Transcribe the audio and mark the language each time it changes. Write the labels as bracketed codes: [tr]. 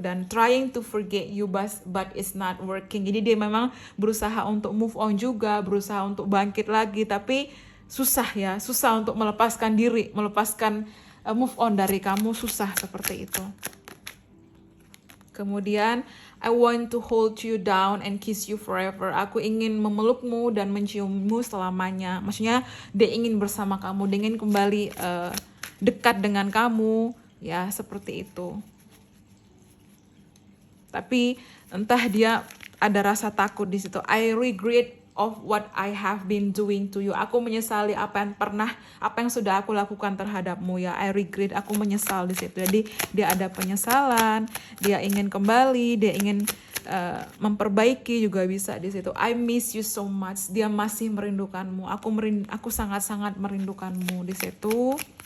[en] Dan trying to forget you but it's not working. [id] Jadi dia memang berusaha untuk move on juga, berusaha untuk bangkit lagi, tapi susah untuk melepaskan diri, move on dari kamu, susah seperti itu. [en] Kemudian I want to hold you down and kiss you forever. [id] Aku ingin memelukmu dan menciummu selamanya. Maksudnya dia ingin bersama kamu, dia ingin kembali dekat dengan kamu. Ya, seperti itu. Tapi entah dia ada rasa takut di situ. [en] I regret of what I have been doing to you. [id] Aku menyesali apa yang sudah aku lakukan terhadapmu ya. [en] I regret, [id] aku menyesal di situ. Jadi dia ada penyesalan, dia ingin kembali, dia ingin memperbaiki juga bisa di situ. [en] I miss you so much. [id] Dia masih merindukanmu. Aku sangat-sangat merindukanmu di situ.